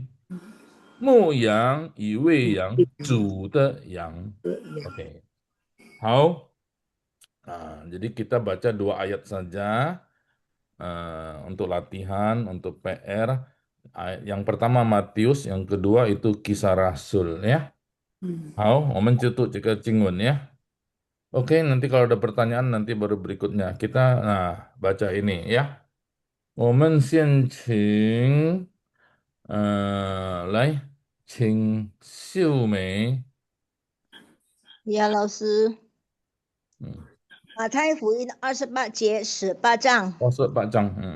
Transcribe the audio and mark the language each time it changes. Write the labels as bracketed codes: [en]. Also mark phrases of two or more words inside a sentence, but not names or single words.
[id] Muyang, iweyang, zu de yang. Oke. Hao. Nah, jadi kita baca 2 ayat saja untuk latihan, untuk PR. Yang pertama Matius, yang kedua itu Kisah Rasul ya. [zh] 好，我们就读这个经文 ya. [id] Oke, nanti kalau ada pertanyaan nanti baru berikutnya. Kita baca ini ya. [zh] 我们先请来，请秀梅。呀，老师，马太福音28节18章。 28章，